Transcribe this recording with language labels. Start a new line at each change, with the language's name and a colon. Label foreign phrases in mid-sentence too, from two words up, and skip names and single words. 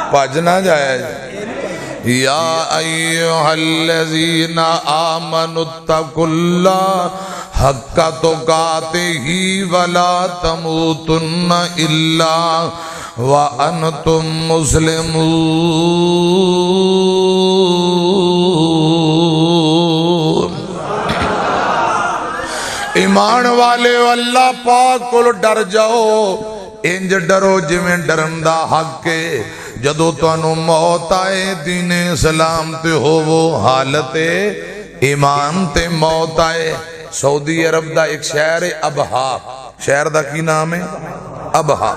Punjabi: ਭੱਜ ਨਾ ਜਾਇਆ ਜੀ।
Arabic: يا أيها الذين آمنوا اتقوا الله حق تقاته ولا تموتن إلا وأنتم مسلمون.
Punjabi: ਈਮਾਨ ਵਾਲੇ ਅੱਲਾਹ ਪਾਕ ਕੋ ਡਰ ਜਾਓ, ਇੰਜ ਡਰੋ ਜਿਵੇਂ ਡਰਨ ਦਾ ਹੱਕ ਹੈ। ਜਦੋਂ ਤੁਹਾਨੂੰ ਮੌਤ ਆਏ ਦੀਨ ਇਸਲਾਮ ਤੇ ਹੋਵੋ, ਹਾਲਤ ਈਮਾਨ ਤੇ ਮੌਤ ਆਏ। ਸਊਦੀ ਅਰਬ ਦਾ ਇੱਕ ਸ਼ਹਿਰ ਹੈ ਅਬਹਾ, ਸ਼ਹਿਰ ਦਾ ਕੀ ਨਾਮ ਹੈ ਅਬਹਾ।